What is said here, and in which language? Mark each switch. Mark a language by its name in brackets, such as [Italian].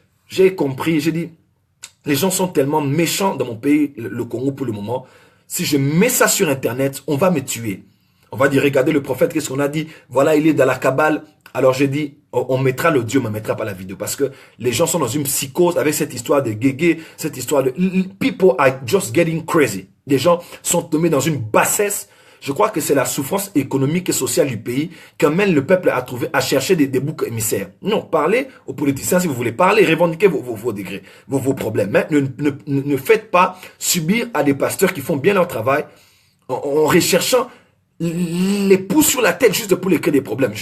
[French] J'ai compris, j'ai dit, les gens sont tellement méchants dans mon pays, le Congo pour le moment. Si je mets ça sur Internet, on va me tuer. On va dire, regardez le prophète, qu'est-ce qu'on a dit? Voilà, il est dans la Kabbale. Alors j'ai dit, on mettra l'audio, mais on ne mettra pas la vidéo. Parce que les gens sont dans une psychose avec cette histoire de guégué, cette histoire de... [English] People are just getting crazy. [French] Les gens sont tombés dans une bassesse. Je crois que c'est la souffrance économique et sociale du pays qui amène le peuple à chercher des boucs émissaires. Non, parlez aux politiciens si vous voulez. Parlez, revendiquez vos degrés, vos problèmes. Mais ne faites pas subir à des pasteurs qui font bien leur travail en recherchant les pouces sur la tête juste pour les créer des problèmes.